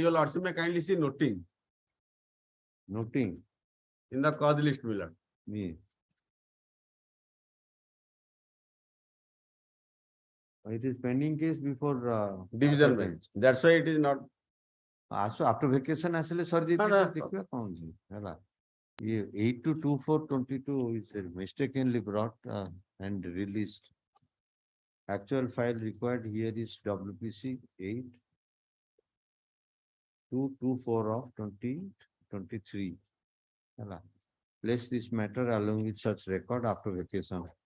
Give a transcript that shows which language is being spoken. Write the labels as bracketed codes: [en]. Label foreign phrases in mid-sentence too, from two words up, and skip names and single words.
[en] Your lordship may kindly see noting Noting in the cause list my lord. me. It is pending case before Division bench. That's why it is not. after vacation [or] ଆସିଲେ ସରିଯାଇଥିବ ଦେଖିବା କଣ ଅଛି ହେଲା। [en] ये 822422 is mistakenly brought and released. Actual file required here is WPC 8224 of 2023. Hello. Place this matter along with such record after vacation.